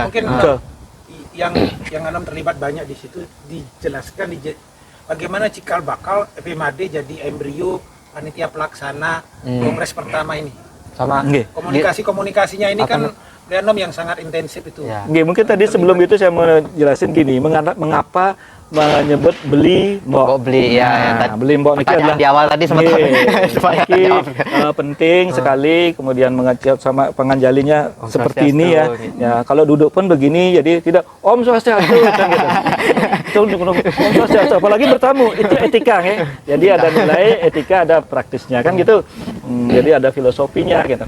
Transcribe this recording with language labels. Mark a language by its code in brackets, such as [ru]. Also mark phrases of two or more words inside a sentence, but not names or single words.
[id] Mungkin yang Anam terlibat banyak di situ dijelaskan bagaimana cikal bakal FMAD jadi embrio panitia pelaksana kongres pertama ini. Sama Komunikasinya ini kan Blianom yang sangat intensif itu. Mungkin tadi sebelum itu saya mau jelasin gini, mengapa menyebut beli mbok. Beli Beli mbok ini adalah di awal tadi penting sekali, kemudian mengecap sama penganjalinya seperti ini ya. Ya, kalau duduk pun begini, jadi tidak [sa] Om Swastiastu [id] kan gitu. [sa] Om Swastiastu, [id] apalagi bertamu itu etika ya. Jadi ada nilai etika, ada praktisnya kan gitu. Jadi ada filosofinya gitu.